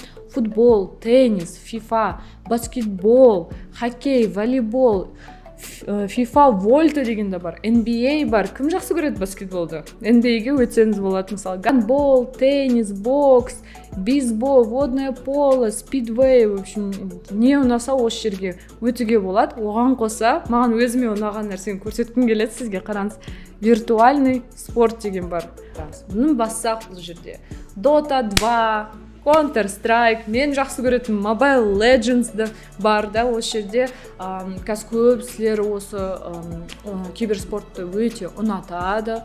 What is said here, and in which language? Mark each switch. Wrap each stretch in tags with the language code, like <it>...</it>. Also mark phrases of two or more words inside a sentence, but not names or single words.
<kk>Футбол, теннис, FIFA, баскетбол, хоккей, волейбол, FIFA Volta деген де бар, NBA бар. Кім жақсы көреді баскетболды? NBA-ге өтсеңіз болады, мысалы, гандбол, теннис, бокс, бейсбол,</kk> <ru>водное поло,</ru> <kk>спидвей,</kk> <ru>в общем,</ru> <kk>не ұнаса осы жерге өтуге болады. Оған қоса, маған өзіме ұнаған нәрсені көрсеткім келеді сізге. Қараңыз,</kk> <ru>виртуальный спорт</ru> <kk>деген бар. Бұның бассақ бұл жерде Dota 2, Counter-Strike, мен жақсы көретін Mobile Legends бар да, осы жерде қазір көпсілер осы киберспортты өте ұнатады.</kk>